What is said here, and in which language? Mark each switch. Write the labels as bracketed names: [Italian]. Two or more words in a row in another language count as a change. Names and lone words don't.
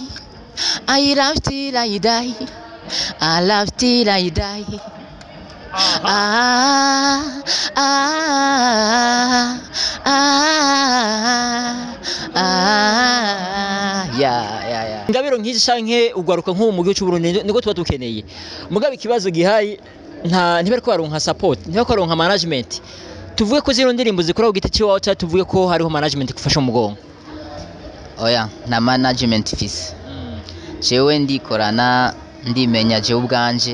[English] I love till I die. I love till I die. Ah, ah, ah, ah, yeah. [Rundi] Ingabiro nk'izi canke ugwaruka nk'ubu mu gihugu cy'u Burundi niko tuba dukeneye. Mugabe ikibazo gihari ntibariko baronka support, ntibariko baronka management. Tuvuge ko zino ndirimbo zikora ku giti cyawe cyangwa tuvuge ko hariho management gufasha umugongo. Oya, na management fisi. Jewe ndikorana ndimenya jewe ubwanje.